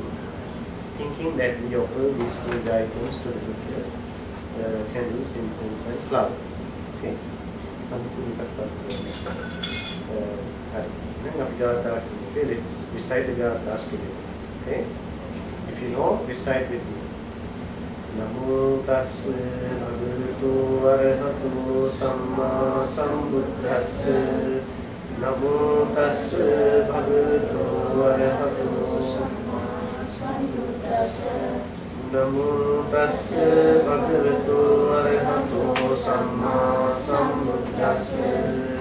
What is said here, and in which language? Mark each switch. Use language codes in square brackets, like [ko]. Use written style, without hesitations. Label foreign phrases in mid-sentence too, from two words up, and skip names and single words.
[en] Thinking that we offer these food items to the Buddha, candles, incense, and flowers. Okay? Okay, let's recite the gathas together. Okay? If you know, recite with me. [pi] Namo tassa bhagavato arahato samma sambuddhassa. Namo tassa bhagavato arahato samma sambuddhassa. Namo tassa bhagavato arahato samma sambuddhassa.